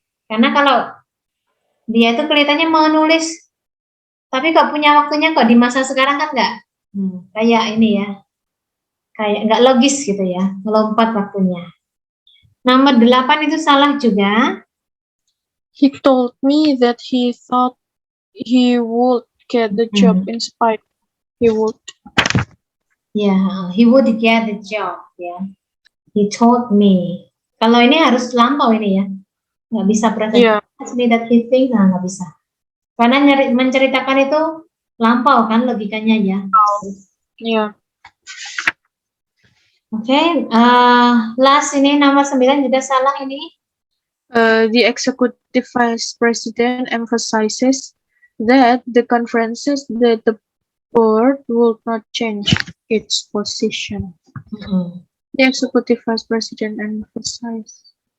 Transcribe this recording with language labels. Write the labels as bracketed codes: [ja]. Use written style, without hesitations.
[id] Karena kalau dia tuh kelihatannya mau nulis, tapi kok punya waktunya kok di masa sekarang kan nggak, kayak ini ya, kayak nggak logis gitu ya, melompat waktunya. Nomor 8 itu salah juga. [en] He told me that he thought he would get the job in spite. He would. Yeah, he would get the job. Yeah, he told me. [id] Kalau ini harus lampau ini ya, nggak bisa present. [en] Yeah. Me that he thinks, [id] nggak bisa. Karena menceritakan itu lampau kan logikanya ya. [en] Yeah. Okay, last [id] ini nomor 9 juga salah ini. [en] The executive vice president emphasizes that the conferences that the board will not change its position. The executive vice president emphasized.